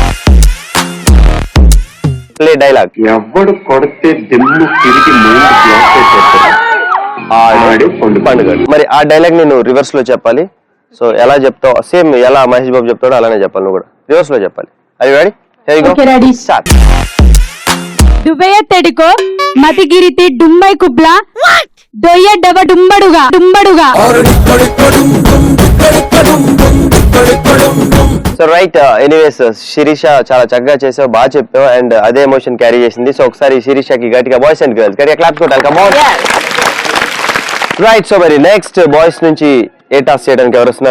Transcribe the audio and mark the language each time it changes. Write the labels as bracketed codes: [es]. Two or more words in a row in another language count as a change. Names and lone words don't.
[en] Play dialogue. [te] ఎవడు కొడితే దిమ్ము తిరిగి పండుగ. మరి ఆ డైలాగ్ నేను రివర్స్ లో చెప్పాలి. సో ఎలా చెప్తావు, సేమ్ ఎలా మహేష్ బాబు చెప్తాడో అలానే చెప్పాలి. నువ్వు కూడా రివర్స్ లో చెప్పాలి. అది రెడీ? స్టార్ట్. ದುಬೆಯ ತೆಡಿಕೋ ಮತಿಗಿರಿತಿ ಡುಂಬೈ ಕುಬ್ಲಾ ದೊಯ್ಯ ಡಬ ಡುಂಬಡುಗ ಡುಂಬಡುಗ. [en] So right, anyways [te] శిరీష చాలా చక్కగా చేసావు, బాగా చెప్పావు అండ్ అదే [en] emotion carry [te] చేసింది. సో ఒకసారి శిరీషకి గట్టిగా [en] boys and girls [te] గట్టిగా క్లాప్స్ కొట్టాలి. [en] Come on. [te] రైట్, సో మరి నెక్స్ట్ బాయ్స్ నుంచి ఏ టాస్క్ చేయడానికి ఎవరు వస్తున్నారు?